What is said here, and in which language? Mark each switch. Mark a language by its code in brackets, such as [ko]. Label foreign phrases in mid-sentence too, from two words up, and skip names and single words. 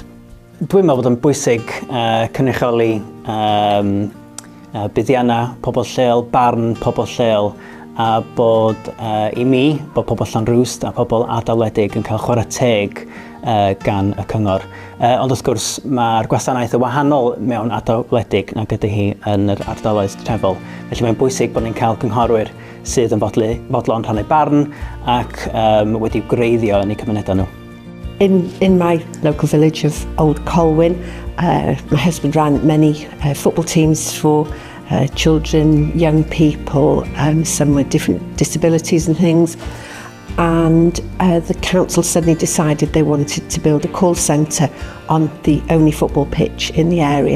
[cy] Dwi'n meddwl bod yn bwysig cynrychioli buddiannau pobl lleol, barn pobl lleol, a bod i mi, bod pobl Llanrwst a pobl ardaledig yn cael chwarae teg gan y cyngor. Ond wrth gwrs, mae'r gwasanaeth yn wahanol mewn ardaledig nag ydy hi yn yr ardaloedd trefol. Felly mae'n bwysig bod ni'n cael cynghorwyr sydd yn fodlon rhannu barn ac wedi gwreiddio yn eu cymunedau nhw. [en] In my local village of Old Colwyn, my husband ran many football teams for children, young people, some with different disabilities and things. And the council suddenly decided they wanted to build a call centre on the only football pitch in the area.